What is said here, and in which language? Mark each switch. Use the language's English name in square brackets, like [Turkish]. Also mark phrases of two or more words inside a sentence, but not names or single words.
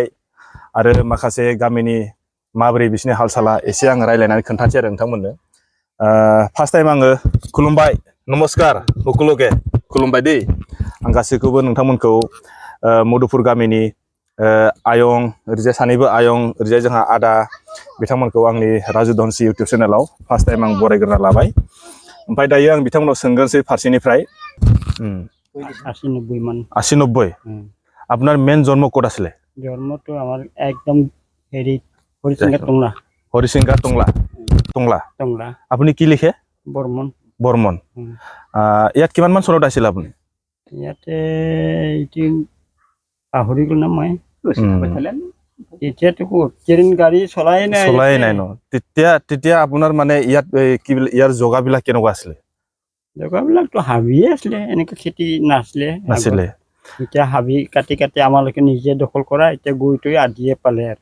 [Bodo] आरो माखासे गामिनि माबोरै बिसोरनि हाल साला एसे आं रायलायनानै खोन्थानोसै आरो नोंथांमोननो [English] first time [Bodo] आङो खुलुमबाय नमस्कार हुकुलुके खुलुमबाय दै आं गासैखौबो नोंथांमोनखौ मधुपुर गामिनि आयं ओरैजाय सानैबो आयं ओरैजाय जोंहा आदा बिथांमोनखौ आंनि राजु धनसि इउटुब चेनेलाव [English] first time [Bodo] आं बरायग्रोना लाबाय ओमफ्राय दायो आं बिथांमोनाव सोंगोनसै फारसेनिफ्राय [Assamese] 80-90 আপনার মেন জন্ম ক'ত আছিলে জন্মটো আমার একদম হেৰি হৰিচিঙ্গা টংলা আপুনি কি লিখে বৰ্মন ইয়াত কিমান মান চনত আছিল আপুনি ইয়াতে এইটো পাহৰি গ'ল না মই এতিয়াতো ট্ৰেইন গাড়ী চলাই নাই ন তেতিয়া আপোনাৰ মানে ইয়াত কি ইয়াৰ জগাবিলাক কেনেকুৱা আছিলে জগাবিলাকতো হাবিয়ে আছিলে এনেকে খেতি নাছিলে এতিয়া হাবি কাটি কাটি আমালোকে নিজে দখল কৰা এতিয়া গৈ আদিয়ে পালে